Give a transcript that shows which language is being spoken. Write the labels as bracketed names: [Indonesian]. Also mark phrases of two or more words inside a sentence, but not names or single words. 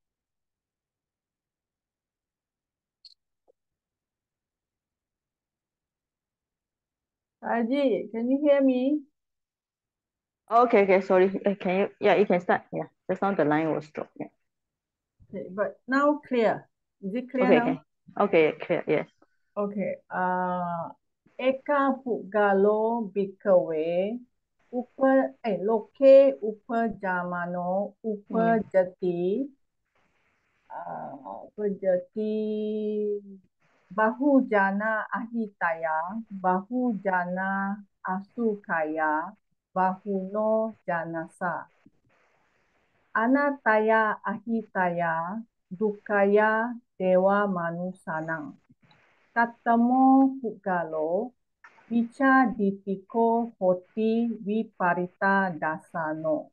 [English] Sajid, can you hear me? Okay, sorry. Can you? Yeah, you can start. Yeah, just now the line was dropped. Yeah. Okay, but now clear. Is it clear Okay, now? okay, clear. Yes. Okay. [Pali] Eka pugalo bhikkhave loke upajamano upajati upajati bahujana ahitaya bahujana asukaya bahuno janasa anataya ahitaya dukkaya dewa manusanang Katamo pugalo Vicha ditiko hoti viparita dasano.